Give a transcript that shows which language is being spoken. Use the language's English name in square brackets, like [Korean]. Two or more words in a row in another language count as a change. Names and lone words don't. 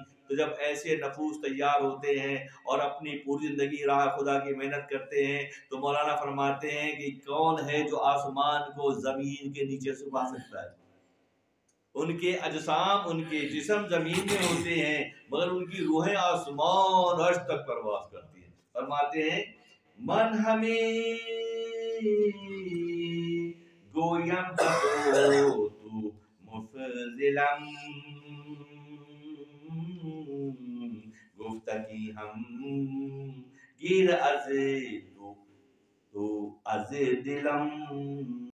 [Urdu] تو جب ایسے نفوس تیار ہوتے ہیں اور اپنی پوری زندگی راہ خدا کی محنت کرتے ہیں تو مولانا فرماتے ہیں کہ کون ہے جو آسمان کو زمین کے نیچے چھپا سکتا ہے؟ ان کے اجسام، ان کے جسم زمین میں ہوتے ہیں مگر ان کی روحیں آسمان عرش تک پرواز کرتی ہیں۔ فرماتے ہیں [Persian] من ہمیں گویم تو مفضلم، گفتگی ہم گیر از تو از دلم۔